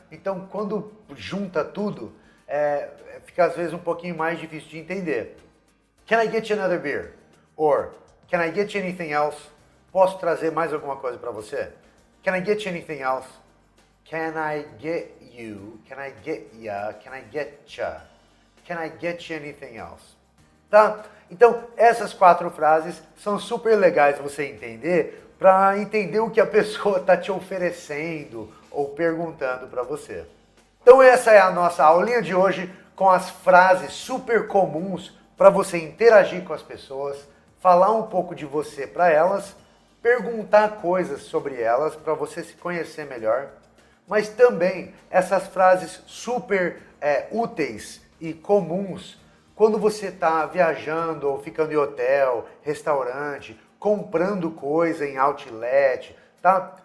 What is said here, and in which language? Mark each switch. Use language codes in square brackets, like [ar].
[pt] Então, quando junta tudo, fica às vezes um pouquinho mais difícil de entender. [en] Can I get you another beer? Or, can I get you anything else? [pt] Posso trazer mais alguma coisa para você? [en] Can I get you anything else? Can I get you? Can I get ya? Can I get ya? Can I get you anything else? [pt] Tá? Então, essas 4 frases são super legais você entender, para entender o que a pessoa está te oferecendo ou perguntando para você. Então essa é a nossa aulinha de hoje com as frases super comuns para você interagir com as pessoas, falar um pouco de você para elas, perguntar coisas sobre elas para você se conhecer melhor, mas também essas frases super úteis e comuns quando você está viajando ou ficando em hotel, restaurante, comprando coisa em outlet, tá?